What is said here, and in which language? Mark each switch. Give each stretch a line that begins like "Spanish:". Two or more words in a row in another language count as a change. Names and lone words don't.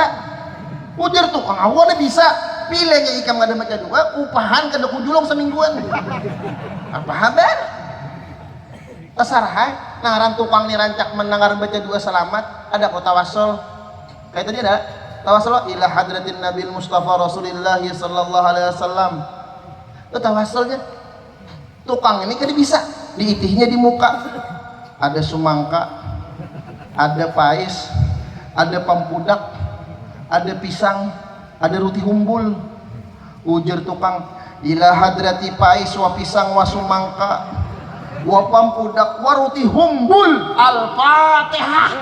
Banjar: Ujar tukang aku ada bisa. Pilihnya ikam kada baca doa, upahan kada kujulong semingguan. Apa habar? Tasarhai, nangaran tukang ni rancak mendengar baca doa selamat, ada kok tawasul. Kayak tadi ada tawasul
Arabic: إلى حضرة النبي المصطفى رسول الله صلى الله عليه وسلم.
Banjar: Itu tawasulnya. Tukang ini kan bisa diitihnya di muka. Ada sumangka, ada pais, ada pampudak, ada pisang, ada roti humbul. Ujar tukang
Arabic: إلى حضرة
Banjar: pais wa pisang wa sumangka wa pampudak wa roti humbul al-fatihah.